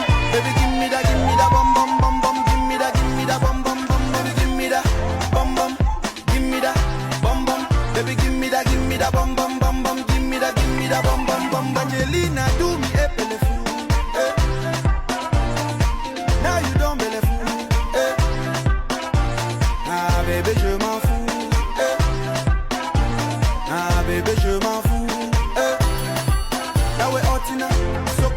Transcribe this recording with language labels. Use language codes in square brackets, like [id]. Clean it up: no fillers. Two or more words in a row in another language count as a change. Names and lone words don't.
[en] Baby give me that bum bum bum bum. Give me that bum bum bum bum. Give me that bum bum, give me that bum bum. Baby give me that bum bum bum bum. Give me that bum bum bum. Angelina do me a bellefou, eh. Now you don't bellefou, eh. [fr] Ah bébé je m'en fous, eh. Ah bébé je m'en fous, eh. [en] Now we're out in